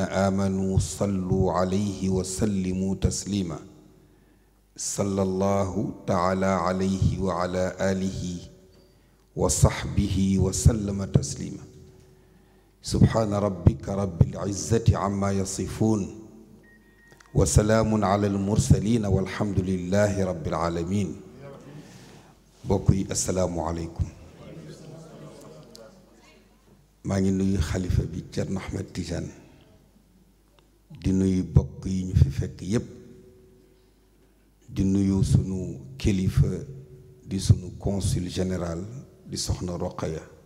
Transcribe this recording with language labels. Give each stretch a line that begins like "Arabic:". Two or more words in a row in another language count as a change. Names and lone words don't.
Arabic: آمنوا صلوا عليه وسلموا تسليما صلى الله تعالى عليه وعلى آله وصحبه وسلم تسليما سبحان ربك رب العزة عما يصفون وسلام على المرسلين والحمد لله رب العالمين
Wolof: bokk yi
Arabic: asalaamualeykum
Wolof: maa ngi nuyu xalifa bi Thierno Ahmed Tidiane di nuyu bokk yi ñu fi fekk yépp di nuyu sunu kilifa di sunu
French: consul général
Wolof: di soxna Roqaya